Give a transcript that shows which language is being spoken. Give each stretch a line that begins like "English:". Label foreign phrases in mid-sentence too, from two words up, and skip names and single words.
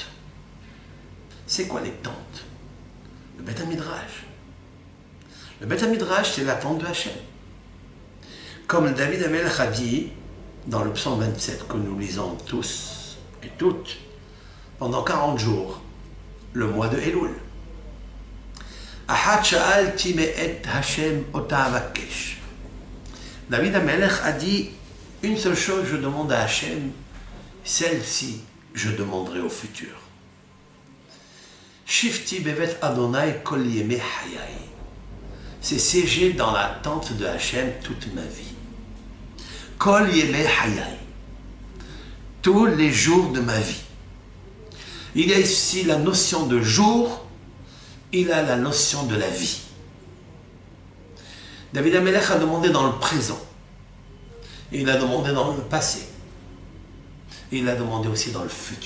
French: C'est quoi les tentes? Le Beth Midrash. Le Beth Midrash, c'est la tente de Hachem. Comme David Amelech a dit dans le psaume 27 que nous lisons tous et toutes pendant 40 jours, le mois de Elul.
Hebrew: אחת שאלתי מאת השם אותה אבקש.
French: David Amelech a dit une seule chose, je demande à Hachem, celle-ci, je demanderai au futur.
Hebrew: שבתי בבית אדוני כל ימי חיי.
French: C'est siéger dans la tente de Hachem toute ma vie.
Hebrew: כל ימי חיי.
French: Tous les jours de ma vie. Il y a ici la notion de jour, il a la notion de la vie. David Amelech a demandé dans le présent. Et il a demandé dans le passé. Et il a demandé aussi dans le futur.